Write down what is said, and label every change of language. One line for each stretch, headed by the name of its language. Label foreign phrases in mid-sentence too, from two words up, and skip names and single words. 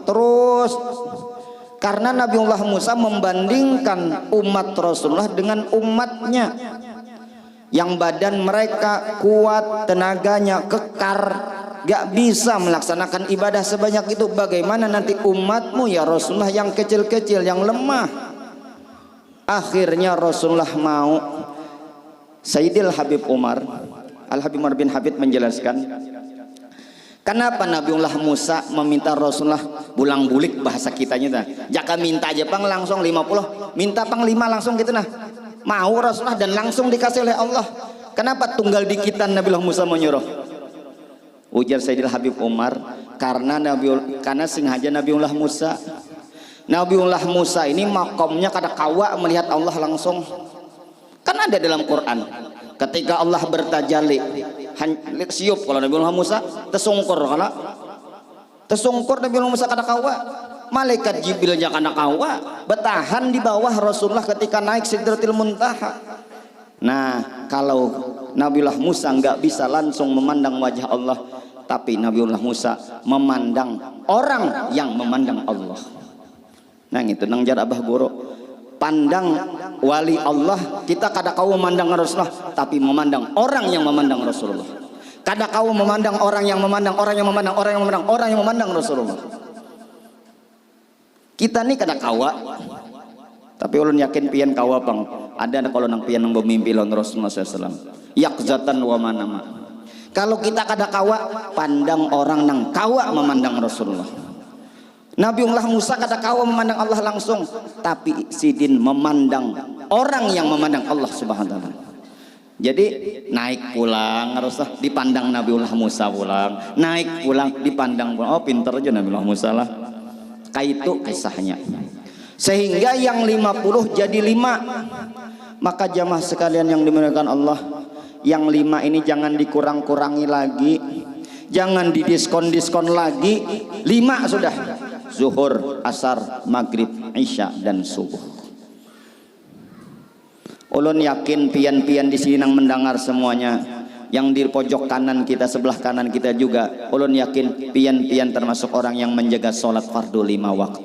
Indonesian: Terus karena Nabiullah Musa membandingkan umat Rasulullah dengan umatnya yang badan mereka kuat, tenaganya kekar, gak bisa melaksanakan ibadah sebanyak itu. Bagaimana nanti umatmu ya Rasulullah yang kecil-kecil, yang lemah? Akhirnya Rasulullah mau. Sayyidil Habib Umar, Al-Habib Umar bin Habib menjelaskan kenapa Nabiullah Musa meminta Rasulullah
Banjar: bulang bulik,
Indonesian: bahasa kitanya dah.
Banjar: Jaka minta aja pang langsung 50, minta pang 5 langsung gitu nah.
Indonesian: Mau Rasulullah dan langsung dikasih oleh Allah. Kenapa tunggal dikitan Nabiullah Musa menyuruh?
Banjar: Ujar Sayyidil Habib Umar, karena sengaja Nabiullah Musa. Nabiullah Musa ini makomnya kada kawa melihat Allah langsung.
Indonesian: Kan ada dalam Quran, ketika Allah bertajalli, siup kalau Nabiullah Musa, tesungkur kalau tesungkur Nabiullah Musa
Banjar: kada kawa.
Indonesian: Malaikat Jibrilnya
Banjar: kada kawa,
Indonesian: bertahan di bawah Rasulullah ketika naik Sidratil Muntaha. Nah, kalau Nabiullah Musa nggak bisa langsung memandang wajah Allah, tapi Nabiullah Musa memandang orang yang memandang Allah.
Banjar: Nah itu nang jar abah guru pandang wali Allah, kita kada kau memandang Rasulullah, tapi memandang orang yang memandang Rasulullah. Kada kau memandang orang yang memandang orang yang memandang orang yang memandang orang yang memandang Rasulullah. Kita nih kada kawa, tapi ulun yakin pian kawa pang ada kalau nang pian nang bermimpi lawan Rasulullah SAW.
Arabic: يقظة ومناما.
Banjar: Kalau kita kada kawa, pandang orang nang kawa memandang Rasulullah.
Indonesian: Nabiullah Musa
Banjar: kada kawa
Indonesian: memandang Allah langsung, tapi sidin memandang orang yang memandang Allah
Arabic: سبحانه وتعالى.
Banjar: Jadi naik pulang Rasulullah dipandang Nabiullah Musa pulang, naik pulang dipandang pulang. Oh pinter aja Nabiullah Musa lah.
Indonesian: Kayak itu kisahnya. Sehingga yang 50 jadi 5. Maka jamaah sekalian yang dimuliakan Allah, yang 5 ini jangan dikurang-kurangi lagi, jangan didiskon-diskon lagi. 5 sudah. Zuhur, asar, maghrib, isya dan subuh.
Banjar: Ulun yakin pian-pian di sini nang mendengar semuanya. Yang di pojok kanan kita, sebelah kanan kita juga, ulun yakin pian-pian termasuk orang yang menjaga sholat fardu 5 waktu.